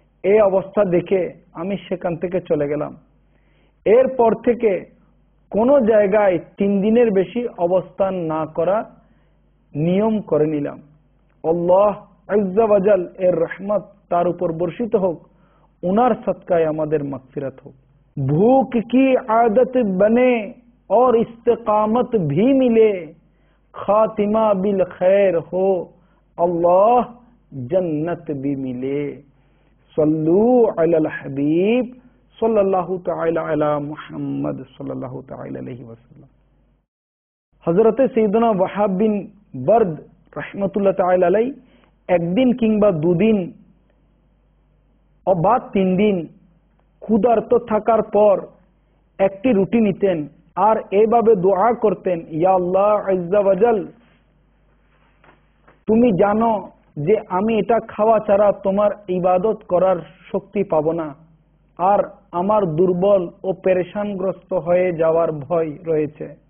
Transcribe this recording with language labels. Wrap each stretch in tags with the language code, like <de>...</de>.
<bn>এই অবস্থা দেখে আমি সেখান থেকে চলে গেলাম। এরপর থেকে কোনো জায়গায় 3 দিনের বেশি অবস্থান না করা নিয়ম করে নিলাম। আল্লাহ আজ্জা ওয়া জাল এর রহমত তার উপর বর্ষিত হোক, উনার সদকায় আমাদের মাগফিরাত হোক।</bn> <hi>भूख की आदत बने और इस्तिकामत भी मिले, खातिमा बिल खैर हो अल्लाह जन्नत भी मिले। सल्लू अलल हबीब सल्लल्लाहु ताला अला मुहम्मद सल्लल्लाहु ताला अलैहि वसल्लम।</hi> <bn>हजरत सैयदना वहाब बिन बर्द रहमतुल्लाह ताला अलैहि একদিন কিংবা 2 দিন বা 3 দিন ক্ষুধার্ত থাকার পর একটি রুটি নিতেন আর এইভাবে দোয়া করতেন, ইয়া আল্লাহ আজ্জা ওয়া জাল, তুমি জানো যে আমি এটা খাওয়া ছাড়া তোমার ইবাদত করার শক্তি পাবো না, আর আমার দুর্বল ও পেরেশানগ্রস্ত হয়ে যাওয়ার ভয় রয়েছে।</bn>